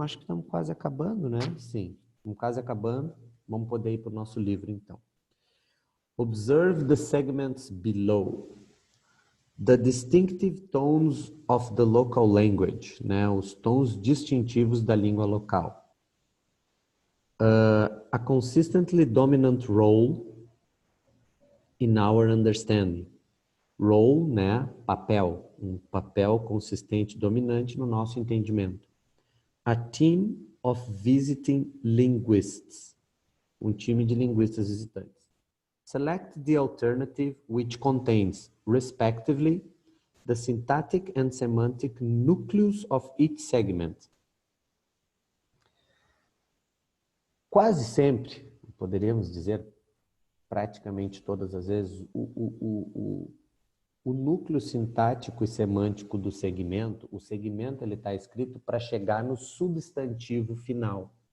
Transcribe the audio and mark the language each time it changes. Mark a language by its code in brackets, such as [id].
[pt] Acho que estamos quase acabando, né? Sim, estamos quase acabando. Vamos poder ir para o nosso livro, então. [en] Observe the segments below. The distinctive tones of the local language, né? [pt] Os tons distintivos da língua local. [en] A consistently dominant role in our understanding. [pt] Role, né? Papel. Um papel consistente dominante no nosso entendimento. [en] A team of visiting linguists. [pt] Um time de linguistas visitantes. [en] Select the alternative which contains, respectively, the syntactic and semantic nucleus of each segment. [pt] Quase sempre, poderíamos dizer praticamente todas as vezes, o núcleo sintático e semântico do segmento, o segmento ele está escrito para chegar no substantivo final.